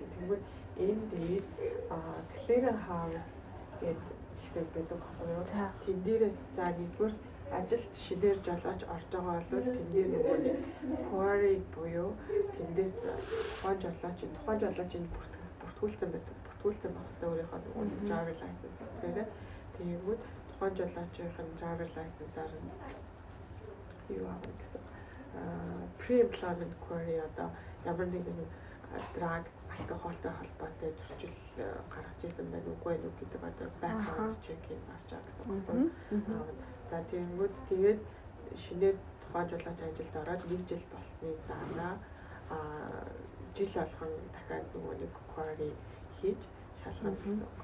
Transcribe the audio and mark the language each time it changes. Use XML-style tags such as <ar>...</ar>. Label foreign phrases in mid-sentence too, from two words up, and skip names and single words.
<mn>Тэгвэл энэ дээр Clearing House гэдэг хэсэг байдаг байхгүй юу? Тэн дээрээс за нэгдүгээр ажилд шинээр жолооч орж байгаа бол тэн дээр нөгөө нэг query буюу тэндээс тухайн жолоочийн бүртгүүлсэн байдаг. Бүртгүүлсэн байх хэрэгтэй өөрийнхөө нөгөө</mn> <en>driver license</en> <mn>зэрэг. Тэгэнгүүт тухайн жолоочийн</mn> <en>driver license-</en> <mn>аар юу авах гэсэн</mn> <en>pre-employment query</en> <mn>одоо ямар нэгэн drug алкоголтой холбоотой зөрчил гаргаж ирсэн байна уугүй юу гэдэг одоо</mn> <en>background check-</en> <mn>ийг авч байгаа гэсэн үг. За тэгэнгүүт тэгээд шинээр тухайн жолооч ажилд ороод 1 жил болсны дараа жил болгон дахиад нөгөө нэг query хийж шалгах гэсэн үг.</mn>